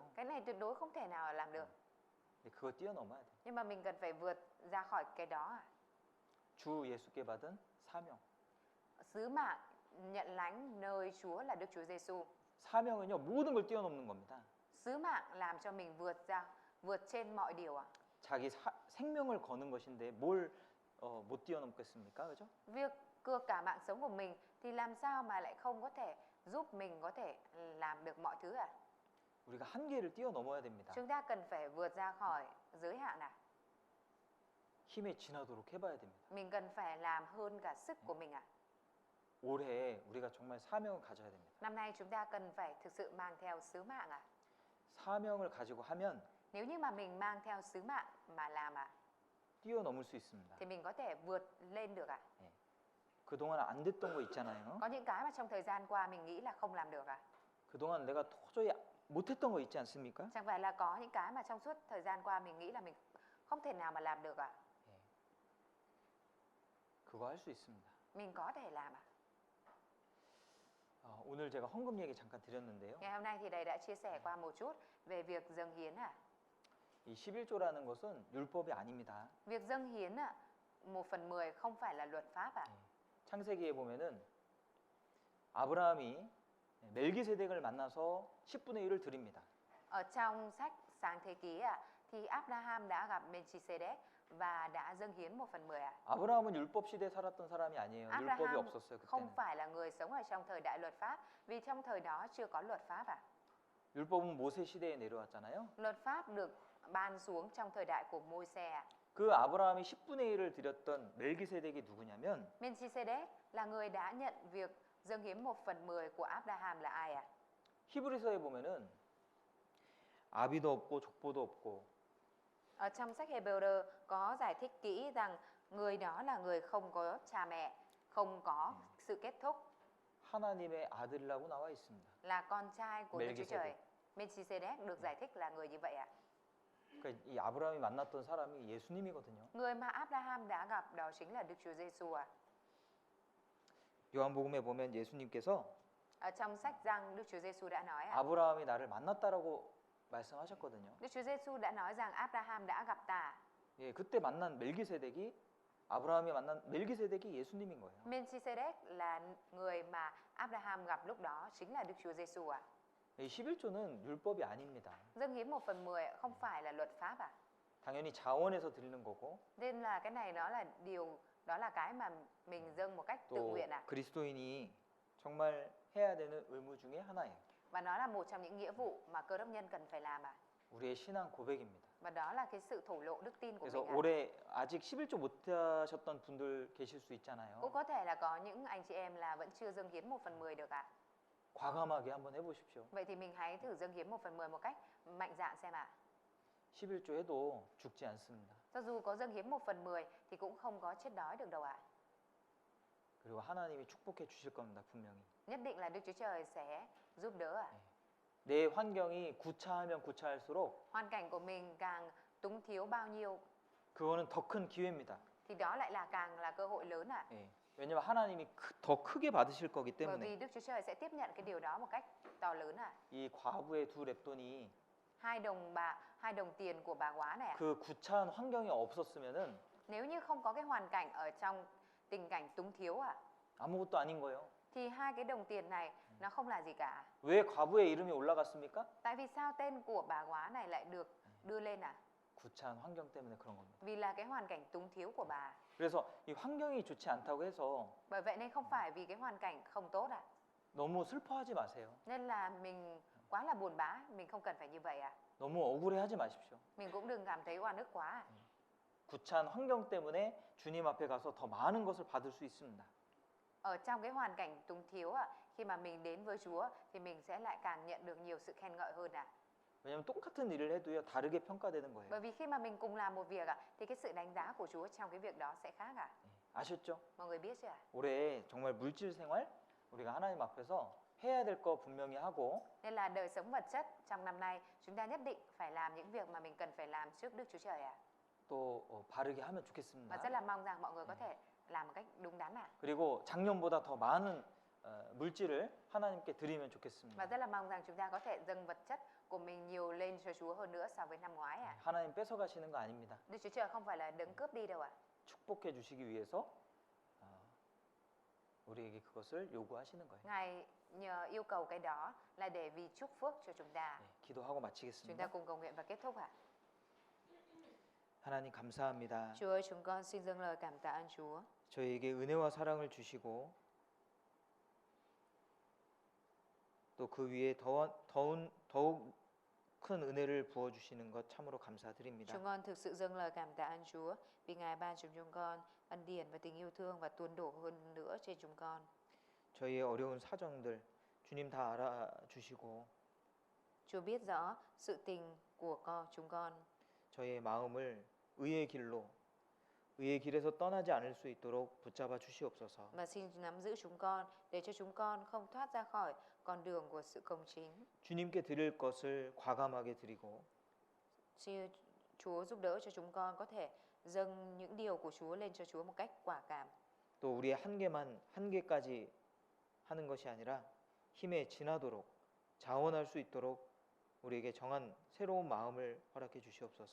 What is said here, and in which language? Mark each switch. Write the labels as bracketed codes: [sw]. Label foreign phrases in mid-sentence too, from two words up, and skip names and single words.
[vi] Cái này tuyệt đối không thể nào làm được. [ko] 근데 그거 뛰어넘어야 돼. [vi] Nhưng mà mình cần phải vượt ra khỏi cái đó ạ. [ko] 주 예수께 받은 사명. [vi] Sứ mạng nhận lãnh nơi Chúa là Đức Chúa Giêsu. [ko] 사명은요 모든 걸 뛰어넘는 겁니다. [vi] Sứ mạng làm cho mình vượt trên mọi điều ạ. [ko] 자기 생명을 거는 것인데 뭘 못 뛰어넘겠습니까, 그죠? [vi] Việc cược cả mạng sống của mình thì làm sao mà lại không có thể giúp mình có thể làm được mọi thứ ạ? [ko] 우리가 한계를 뛰어넘어야 됩니다. [vi] Chúng ta cần phải vượt ra khỏi giới hạn ạ. [ko] 힘에 지나도록 해봐야 됩니다. [vi] Mình cần phải làm hơn cả sức của mình ạ. [ko] 올해 우리가 정말 사명을 가져야 됩니다. [vi] Năm nay chúng ta cần phải thực sự mang theo sứ mạng ạ. [ko] 사명을 가지고 하면 [vi] Nếu như mà mình mang theo sứ mạng mà làm ạ, [ko] 뛰어넘을 수 있습니다. [vi] thì mình có thể vượt lên được ạ. [ko] 그동안 안 됐던 거 있잖아요. [vi] Có những cái mà trong thời gian qua mình nghĩ là không làm được ạ. [ko] 그동안 내가 도저히 못했던 거 있지 않습니까? [vi] Chẳng phải là có những cái mà trong suốt thời gian qua mình nghĩ là mình không thể nào mà làm được ạ. [ko] 그거 할 수 있습니다. [vi] Mình có thể làm ạ. [ko] 오늘 제가 헌금 얘기 잠깐 드렸는데요. [vi] Ngày hôm nay thì thầy đã chia sẻ qua một chút về việc dâng hiến [ko] 이 11조라는 것은 율법이 아닙니다. [vi] Việc dâng hiến 1/10 không phải là luật pháp [ko] 창세기에 보면은 아브라함이 멜기세덱을 만나서 10분의 1을 드립니다. [vi] Ở trong sách Sáng Thế Ký thì Abraham đã gặp Melchizedek và đã dâng hiến 1/10 [ko] 아브라함은 율법 시대에 살았던 사람이 아니에요. 율법이 [vi] Abraham [ko] 없었어요, [vi] không [ko] 그때는. [vi] phải là người sống ở trong thời đại luật pháp vì trong thời đó chưa có luật pháp [ko] 율법은 모세 시대에 내려왔잖아요. [vi] Luật pháp được ban xuống trong thời đại của Môi-se [ko] 그 아브라함이 10분의 1을 드렸던 멜기세덱이 누구냐면 [vi] Melchizedek là người đã nhận việc dâng hiến 1/10 của Abraham là ai [ko] 히브리서에 보면은 아비도 없고 족보도 없고 [vi] Ở trong sách Hebrew có giải thích kỹ rằng người đó là người không có cha mẹ, không có sự kết thúc, [ko] 하나님의 아들이라고 나와 있습니다. [vi] là con trai của Đức Chúa Melchizedek. Trời. Melchizedek được giải thích là người như vậy [ko] 그러니까 이 아브라함이 만났던 사람이 예수님이거든요. [vi] Người mà Abraham đã gặp đó chính là Đức Chúa Giêsu [ko] 요한복음에 보면 예수님께서 [vi] Ở trong sách Giăng, Đức Chúa Giêsu đã nói [ko] 아브라함이 나를 만났다라고 말씀하셨거든요. [vi] Đức Chúa Giêsu đã nói rằng Abraham đã gặp ta. [ko] 예, 그때 만난 멜기세덱이 아브라함이 만난 멜기세덱이 예수님인 거예요. [vi] Melchizedek là người mà Abraham gặp lúc đó chính là Đức Chúa Giêsu [ko] 이 11조는 율법이 아닙니다. [vi] Dâng hiến 1/10 không phải là luật pháp [ko] 당연히 자원해서 드리는 거고 [vi] Nên là cái này đó là cái mà mình dâng một cách tự [ko] 또 [vi] nguyện [ko] 그리스도인이 정말 해야 되는 의무 중에 하나예요. [vi] Và nó là một trong những nghĩa vụ mà cơ đốc nhân cần phải làm [ko] 우리의 신앙 고백입니다. [vi] Và đó là cái sự thổ lộ đức tin của [ko] 그래서 [vi] mình [ko] 올해 아직 11조 못 하셨던 분들 계실 수 있잖아요. [vi] Cũng có thể là có những anh chị em là vẫn chưa dâng hiến 1/10 được [ko] 과감하게 한번 해보십시오. [vi] Vậy thì mình hãy thử dâng hiến 1/10 một cách mạnh dạn xem [ko] 11조 해도 죽지 않습니다. [vi] Cho dù có dâng hiến 1/10 thì cũng không có chết đói được đâu [ko] 그리고 하나님이 축복해 주실 겁니다, 분명히. [vi] Nhất định là Đức Chúa Trời sẽ giúp đỡ [ko] 내 환경이 구차하면 구차할수록 [vi] Hoàn cảnh của mình càng túng thiếu bao nhiêu [ko] 그거는 더 큰 기회입니다. [vi] thì đó lại là càng là cơ hội lớn [ko] 예. 왜냐면 하나님이 더 크게 받으실 거기 [vi] Bởi [ko] 때문에 [vi] vì Đức Chúa Trời sẽ tiếp nhận cái điều đó một cách to lớn [ko] 이 과부의 두 랩돈이 [vi] hai đồng tiền của bà góa này [ko] 그 구차한 환경이 없었으면은 [vi] Nếu như không có cái hoàn cảnh ở trong tình cảnh túng thiếu [ko] 아무것도 아닌 거예요. [vi] thì hai cái đồng tiền này nó không là gì cả. [ko] 왜 과부의 이름이 올라갔습니까? [vi] Tại vì sao tên của bà góa này lại được đưa lên [ko] 구차한 환경 때문에 그런 겁니다. [vi] Vì là cái hoàn cảnh túng thiếu của bà. [ko] 그래서 이 환경이 좋지 않다고 해서 [vi] Bởi vậy nên không phải vì cái hoàn cảnh không tốt [ko] 너무 슬퍼하지 마세요. [vi] Nên là mình quá là buồn bã, mình không cần phải như vậy [ko] 너무 억울해하지 마십시오. [vi] Mình cũng đừng cảm thấy oan ức quá [ko] 구차한 환경 때문에 주님 앞에 가서 더 많은 것을 받을 수 있습니다. [vi] Ở trong cái hoàn cảnh túng thiếu khi mà mình đến với Chúa thì mình sẽ lại càng nhận được nhiều sự khen ngợi hơn [ko] 왜냐면 똑같은 일을 해도요 다르게 평가되는 거예요. [vi] Bởi vì khi mà mình cùng làm một việc thì cái sự đánh giá của Chúa trong cái việc đó sẽ khác [ko] 아셨죠? [vi] Mọi người biết chưa [ko] 올해 정말 물질 생활 우리가 하나님 앞에서 해야 될 거 분명히 하고 [vi] Nên là đời sống vật chất trong năm nay chúng ta nhất định phải làm những việc mà mình cần phải làm trước Đức Chúa Trời [ko] 또 바르게 하면 [vi] Và [ko] 좋겠습니다. [vi] rất là mong rằng mọi người có thể làm một cách đúng đắn [ko] 그리고 작년보다 더 많은 물질을 하나님께 드리면 [vi] Và [ko] 좋겠습니다. [vi] rất là mong rằng chúng ta có thể dâng vật chất của mình nhiều lên cho Chúa hơn nữa so với năm ngoái [ko] 하나님 뺏어가시는 거 아닙니다. [vi] Đức Chúa Trời không phải là đấng cướp đi đâu [ko] 축복해 주시기 위해서 우리에게 그것을 요구하시는 거예요. [vi] Ngài nhờ yêu cầu cái đó là để vì chúc phước cho chúng ta. [ko] 기도하고 [vi] Chúng ta [ko] 마치겠습니다. [vi] cùng cầu nguyện và kết thúc [ko] 하나님 감사합니다. [vi] Chúa ơi, chúng con xin dâng lời cảm tạ ơn Chúa. [ko] 저희에게 은혜와 사랑을 주시고 또 그 위에 더욱 큰 은혜를 부어 주시는 것 참으로 감사드립니다. [vi] Chúng con thực sự dâng lời cảm tạ ơn Chúa vì Ngài ban cho chúng con ân điển và tình yêu thương và tuôn đổ hơn nữa trên chúng con. [ko] 저희의 어려운 사정들 주님 다 알아주시고 [vi] Chúa biết rõ sự tình của chúng con. [ko] 저희의 마음을 의의 길에서 떠나지 않을 수 있도록 붙잡아 주시옵소서. [vi] Và xin nắm giữ chúng con để cho chúng con không thoát ra khỏi con đường của sự công chính. [ko] 주님께 드릴 것을 과감하게 드리고 [vi] Xin Chúa giúp đỡ cho chúng con có thể dâng những điều của Chúa lên cho Chúa một cách quả cảm. [ko] 또 우리의 한계까지 하는 것이 아니라 힘에 지나도록 자원할 수 있도록 우리에게 정한 새로운 마음을 허락해 주시옵소서.